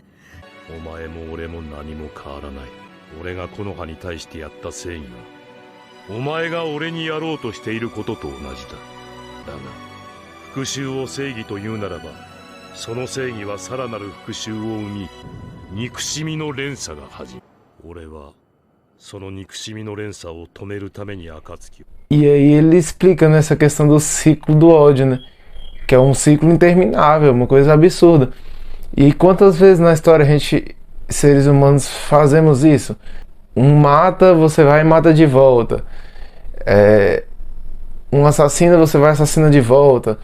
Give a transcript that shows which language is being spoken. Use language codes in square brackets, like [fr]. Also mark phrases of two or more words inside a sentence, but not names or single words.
[ja] お前も俺も何も変わらない。俺がこの葉に対してやった正義はお前が俺にやろうとしていることと同じだ。だが復讐を正義というならば、その正義はさらなる復讐を生み、憎しみの連鎖が始まる。俺はその憎しみの連鎖を止めるために暁を。 [pt] E aí ele explica nessa questão do ciclo do ódio, né? Que é um ciclo interminável, uma coisa absurda. E quantas vezes na história a gente, seres humanos, fazemos isso? Um mata, você vai e mata de volta. Um assassina, você vai e assassina de volta.